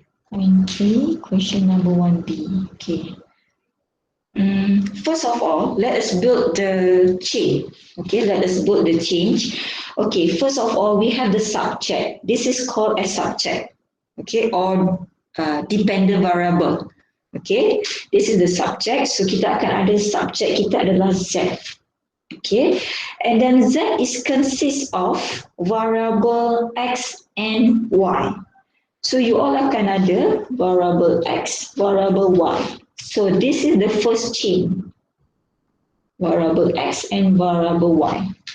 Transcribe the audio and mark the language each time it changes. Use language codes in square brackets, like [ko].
[en] Point 3, question number 1B. Okay. First of all, let us build the chain. Okay, let us build the chain. Okay, first of all, we have the subject. This is called a subject. Okay, or dependent variable. Okay, this is the subject. [ms] So kita akan ada subject kita adalah Z. [en] Okay, and then Z is consists of variable X and Y. So you all [ms] akan ada variable X, variable Y. [en] So this is the first chain. Variable X and variable Y.